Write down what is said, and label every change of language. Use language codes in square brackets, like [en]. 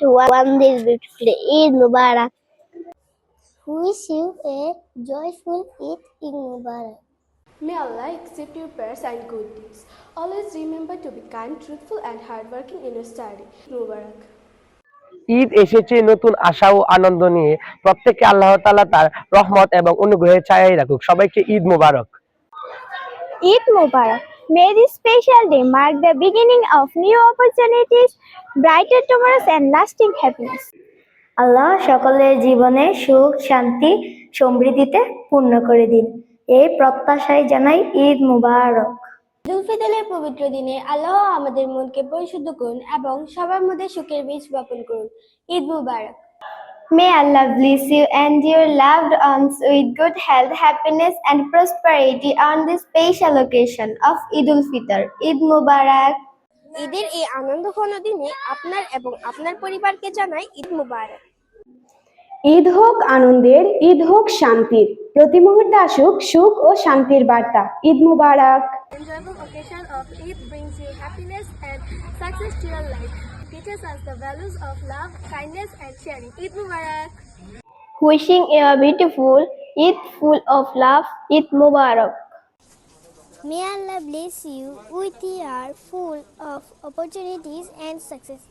[en] One day beautifully. Eid Mubarak. Wish you a joyful Eid. Eid Mubarak. May Allah accept your prayers and good deeds. Always remember to be kind, truthful, and hardworking in your study. Eid Mubarak. [bn] Eid এসেছে নতুন আশা ও আনন্দ নিয়ে। প্রত্যেককে আল্লাহ তাআলা তার রহমত এবং অনুগ্রহের ছায়ায় রাখুক। সবাইকে ঈদ মোবারক। [en] Eid Mubarak. May this special day mark the beginning of new opportunities, brighter tomorrows and lasting happiness. [bn] আল্লাহ সকলের জীবনে সুখ, শান্তি, সমৃদ্ধিতে পূর্ণ করে দিন। এই প্রত্যাশায় জানাই ঈদ মুবারক। ঈদুল ফিতরের পবিত্র দিনে আল্লাহ আমাদের মনকে পরিশুদ্ধ করুন এবং সবার মধ্যে সুখের বীজ বপন করুন। ঈদ মুবারক। [en] May Allah bless you and your loved ones with good health, happiness and prosperity on this special occasion of Eidul Fitr. Eid Mubarak. [bn] ঈদের এই আনন্দঘন দিনে আপনার এবং আপনার পরিবারকে জানাই ঈদ মুবারক। ঈদ হোক আনন্দের, ঈদ হোক শান্তির, প্রতি মুহূর্তে আসুক সুখ ও শান্তির বার্তা। ঈদ মুবারক। [en] Enjoyable occasion of Eid brings you happiness and success to your life. Teaches us the values of love, kindness, and sharing. Eid Mubarak. Wishing you a beautiful Eid full of love. Eid Mubarak. May Allah bless you with your full of opportunities and success.